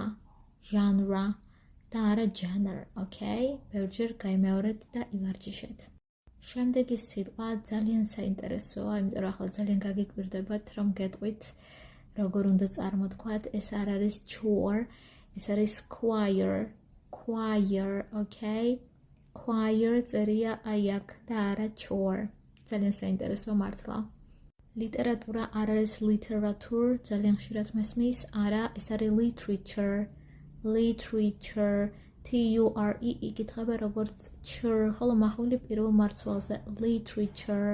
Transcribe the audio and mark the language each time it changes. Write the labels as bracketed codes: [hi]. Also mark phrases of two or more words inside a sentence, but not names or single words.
[en] genre [ka] და არა [en] genre, okay? [ka] ბევრჯერ გაიმეორეთ და ივარჯიშეთ. შემდეგი სიტყვა ძალიან საინტერესოა, იმიტომ რომ ახლა ძალიან გაგიკვირდებათ, რომ გეტყვით, როგორ უნდა წარმოთქვათ. ეს არ არის chore, ეს არის choir. [en] choir, okay? choir [ka] წერია აი აქ და არა chore. ძალიან საინტერესო მართლა. ლიტერატურა არ არის literature, ძალიან ხშირად მესმის, არა, ეს არის literature. literature, T-U-R-E იკითხება როგორც chur, ხოლო მახვილი პირველ მარცვალზე literature.